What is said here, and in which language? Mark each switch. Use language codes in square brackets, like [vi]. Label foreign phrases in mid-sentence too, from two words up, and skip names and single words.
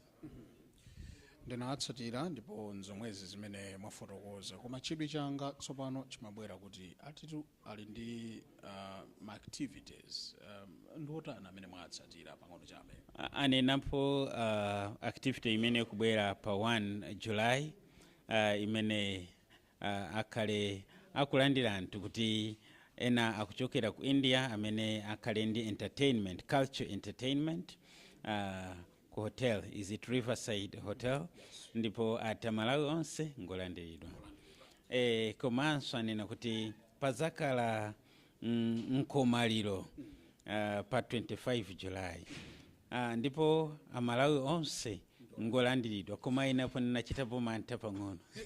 [ny] Ndinatsatira ndipo nzomwezi zimene mwafotokoza, koma chidwi changa tsopano chimabwera kuti atitu ali ndi ma activities ndiotana amene mwatsatira pang'ono chabe. Anenapo activity imene kubwera pa 1 July imene akhale akulandira anthu kuti ena akuchokera ku India amene akhale ndi entertainment, [en] culture entertainment [ny] ku hotel, [en] is it Riverside Hotel, [ny] ndipo Malawi onse ngolandiridwa. Komanso anena kuti pazakala mkomaliro pa 25 July ndipo Malawi onse ngolandiridwa, koma inapo ndinachitapo mantha pang'ono.